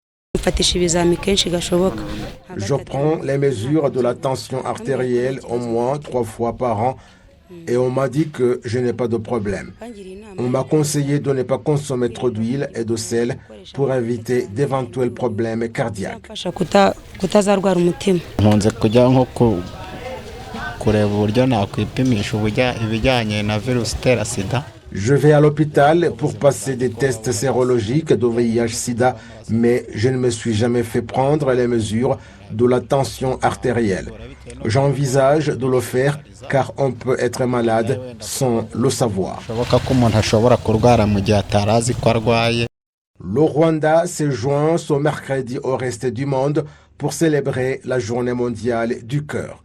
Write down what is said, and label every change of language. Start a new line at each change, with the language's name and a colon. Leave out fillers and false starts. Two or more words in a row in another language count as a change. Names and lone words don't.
French: Je prends les mesures de la tension artérielle au moins 3 fois par an et on m'a dit que je n'ai pas de problème. On m'a conseillé de ne pas consommer trop d'huile et de sel pour éviter d'éventuels problèmes cardiaques.
Kinyarwanda: nkunze kujya nko kureba uburyo nakwipimisha ibijyanye na virusi itera sida.
French: Je vais à l'hôpital pour passer des tests sérologiques de VIH-Sida, mais je ne me suis jamais fait prendre les mesures de la tension artérielle. J'envisage de le faire car on peut être malade sans le savoir. Le Rwanda s'est joint ce mercredi au reste du monde pour célébrer la Journée mondiale du cœur.